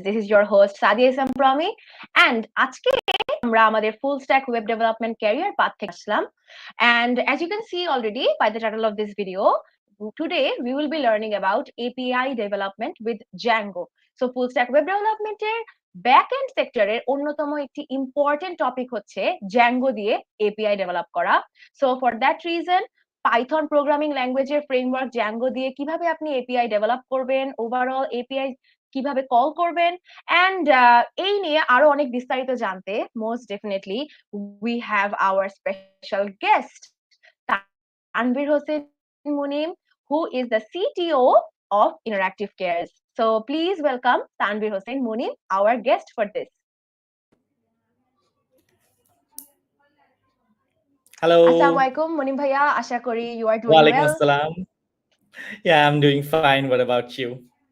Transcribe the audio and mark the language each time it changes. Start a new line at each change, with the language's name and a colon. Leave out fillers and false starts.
English: This is your host Sadia and Promi, and
Bangla: আজকে আমরা আমাদের
English: full stack web development career path
Bangla: থেকে আসলাম.
English: And as you can see already by the title of this video, today we will be learning about API development with Django. So
Bangla: full stack web development এর backend সেক্টরের অন্যতম একটি important topic হচ্ছে Django দিয়ে API develop করা.
English: So for that reason
Bangla: Python programming ল্যাঙ্গুয়েজের framework Zango দিয়ে কিভাবে আপনি এপিআই ডেভেলপ করবেন, ওভারঅল এপিআই কিভাবে কল করবেন, অ্যান্ড এই নিয়ে আরো অনেক বিস্তারিত জানতে
English: most definitely we have our special guest
Bangla: Tanvir Hossain Munim,
English: who is the CTO of Interactive Cares. So please welcome Tanveer Hossain Munim, our guest for this. Hello. Assalamu alaikum, Munim bhaiya.
Bangla: Asha kori
English: you are doing Walaikum well. assalam. Yeah, I'm doing fine. What about you?